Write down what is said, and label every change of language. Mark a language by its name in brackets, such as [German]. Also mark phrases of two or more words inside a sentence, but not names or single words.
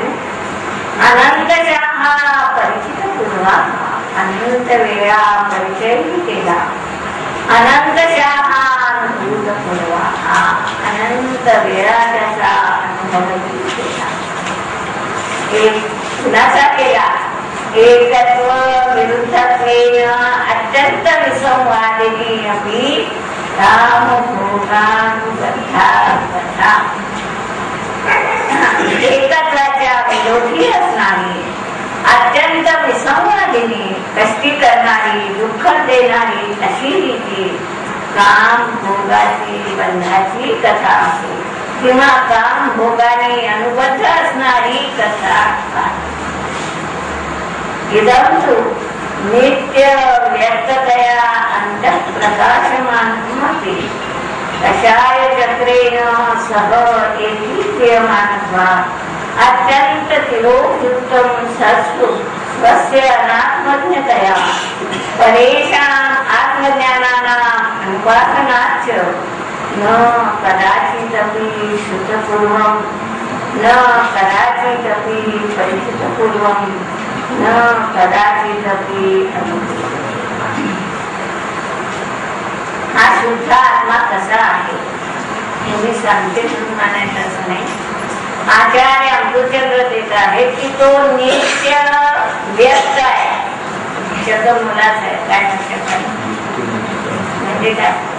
[Sanskrit] अनंतशा परिचित पूर्वा [Marathi] अनंत वेळा परिचयही केला. [Sanskrit] अनंतशा अनुभूत पूर्वा [Marathi] अनंत वेळा त्याचा अनुभवही केला. एक कुणाचा केला? [Sanskrit] एकत्व विरुद्धत्वेन अत्यंत विसंवादिनी अपि [Marathi] एकत्वाच्या विरोधी असणारी, अत्यंत विसंवादिनी, कष्टी करणारी, दुःख देणारी अशी रीती काम भोगाची बंधाची कथा आहे किंवा काम भोगाने अनुबद्ध असणारी कथा. [Sanskrit] इदंतु नित्य व्यक्ततया अंतः प्रकाशमानमपि कषाय चक्रेण सह एकीक्रियमानत्वात् अत्यंत तिरोयुक्तं सत्सु स्वस्य अनात्मज्ञतया परेषाम् आत्मज्ञानानाम् उपासनाच्च न कदाचिदपि श्रुतपूर्वं न कदाचिदपि परिचितपूर्वं न कदाचिदपि [Marathi] हा शुद्ध आत्मा कसा आहे हे मी सांगते, म्हणून म्हणायचं असं नाही. आचार्य अमृतचंद्र देत आहेत की तो नित्य व्यक्त आहे. शब्द मुलाच आहे. काय म्हणजे काय?